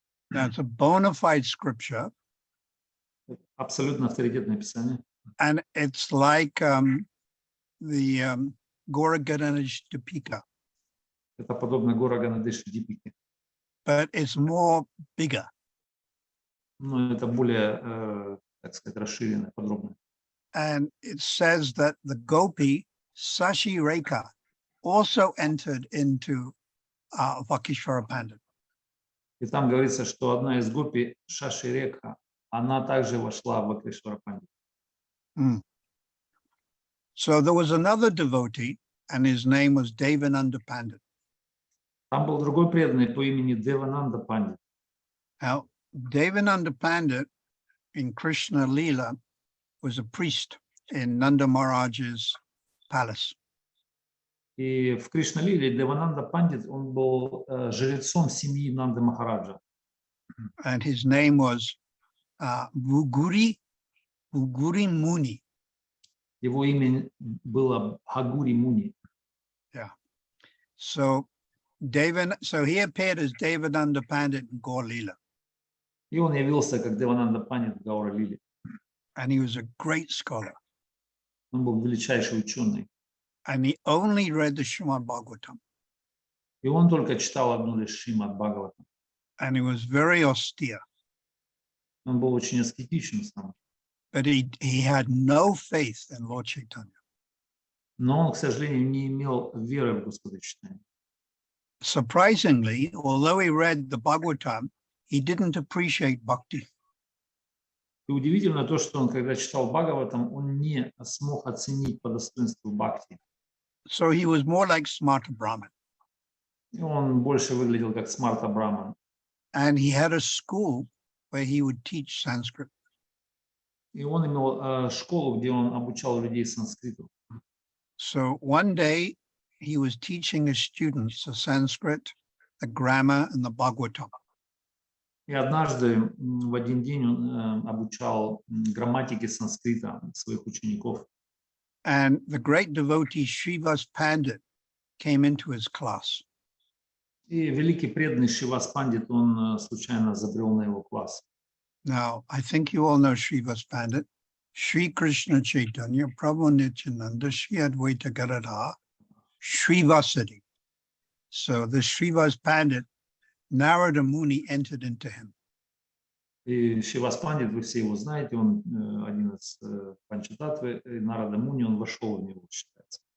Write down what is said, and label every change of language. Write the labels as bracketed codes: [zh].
[en] That's a bona fide scripture. [ru] Абсолютно авторитетное Писание. [en] And it's like the Gora Ganadish Dipika. [ru] Это подобно Гора Ганадеш Дипике. [en] But it's more bigger. [ru] Но это более, так сказать, расширенное, подробное. [en] And it says that the gopi, Sashi Rekha, also entered into Vakishvara Pandit. [ru] И там говорится, что одна из гопи, Шаши Рекха, она также вошла в Вайшнава Пандит. [en] So there was another devotee, and his name was Devananda Pandit. [ru] Там был другой преданный по имени Девананда Пандит. [en] Now, Devananda Pandit in Krishna Leela was a priest in Nanda Maharaj's palace. [ru] И в Кришна-лиле Девананда Пандит, он был жрецом семьи Нанды Махараджа. [en] And his name was Bhuguri Muni. [ru] Его имя было Бхагури Муни. [en] Yeah. So he appeared as Devananda Pandit in Gaur Leela. [ru] И он явился как Девананда Пандит в Гаура-лиле. [en] And he was a great scholar. [ru] Он был величайший ученый. [en] And he only read the Srimad Bhagavatam. [ru] И он только читал одну лишь Шримад Бхагаватам. [en] And he was very austere. [ru] Он был очень аскетичен сам. [en] But he had no faith in Lord Chaitanya. [ru] Но он, к сожалению, не имел веры в Господа Чайтанью. [en] Surprisingly, although he read the Bhagavatam, he didn't appreciate bhakti. [ru] И удивительно то, что он, когда читал Бхагаватам, он не смог оценить по достоинству бхакти. [en] So he was more like Smarta Brahman. [ru] И он больше выглядел как Смарта Браман. [en] And he had a school where he would teach Sanskrit. [ru] И он имел школу, где он обучал людей санскриту. [en] So one day he was teaching his students the Sanskrit, the grammar, and the Bhagavatam. [ru] И однажды, в один день, он обучал грамматике санскрита своих учеников. [en] And the great devotee Srivas Pandit came into his class. [ru] И великий преданный Шривас Пандит, он случайно забрел на его класс. [en] Now, I think you all know Srivas Pandit. Sri Krishna Chaitanya, Prabhu Nityananda, Sri Advaita Gadadhar, Srivasadi. So the Srivas Pandit, Narada Muni entered into him. [ru] И Шривас Пандит, вы все его знаете, он один из Панчататтвы, Нарада Муни, он вошел в него, считается.